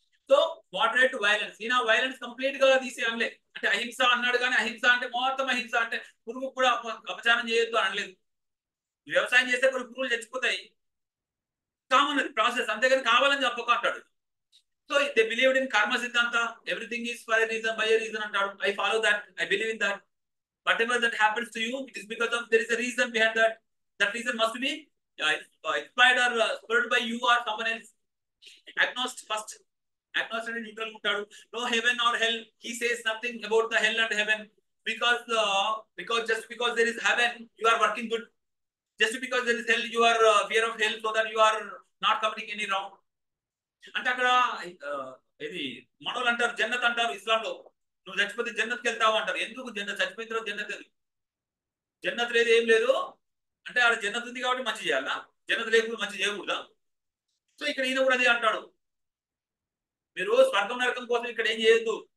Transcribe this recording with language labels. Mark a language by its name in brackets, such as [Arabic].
[Telugu] So moderate violence, ఈయన violence complete గా తీసేయలే. అంటే అహింస అన్నాడు కానీ అహింస అంటే మొత్తం అహింస అంటే పురుగు కూడా అపచారం చేయొద్దు అనలేదు. వ్యవసాయం చేస్తే కొన్ని పురుగులు చచ్చిపోతాయి, కామన్ అది ప్రాసెస్, అంతేగాని కావాలని చెప్పక అంటాడు. [English] So they believed in karma siddhanta, everything is for a reason by a reason అంటాడు. I follow that, I believe in that. Whatever that happens to you, it is because of there is a reason behind that. That reason must be inspired or spurred by you or someone else. Agnostic first. Agnostic and neutral ఉంటాడు. No heaven or hell. He says nothing about the hell and heaven because just because there is heaven, you are working good. Just because there is hell, you are fear of hell so that you are not committing any wrong. [Telugu] అంటే అక్కడ ఇది మనోళ్ళు అంటారు జన్నత్ అంటారు ఇస్లాంలో. నువ్వు చచ్చిపోతే జన్నత్కి వెళ్తావు అంటారు. ఎందుకు జన్నత్? చచ్చిపోయిన తర్వాత జన్నత్ లేదు, జన్నత్ లేదు, ఏం లేదు. అంటే ఆడ జన్నత్ ఉంది కాబట్టి మంచి చేయాలా, జన్నత్ లేకుండా మంచి చేయకూడదా? సో ఇక్కడ ఈయన కూడా అదే అంటాడు, మీరు స్వర్గం నరకం కోసం ఇక్కడ ఏం చేయొద్దు.